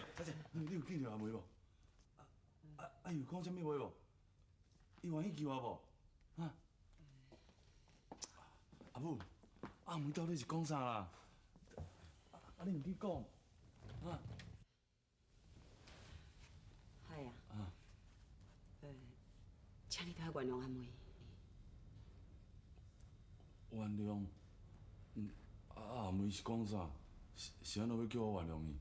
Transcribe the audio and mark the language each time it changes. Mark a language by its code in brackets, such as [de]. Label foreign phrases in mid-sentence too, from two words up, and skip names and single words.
[nan] 你有见着阿妹无？啊，有讲啥物话无？伊愿意救我无？啊？阿母，阿妹到底是讲啥啦？啊，你毋去讲，啊？系啊。请你替我原谅阿妹。原谅？阿妹是讲啥？是安怎要叫我原谅伊？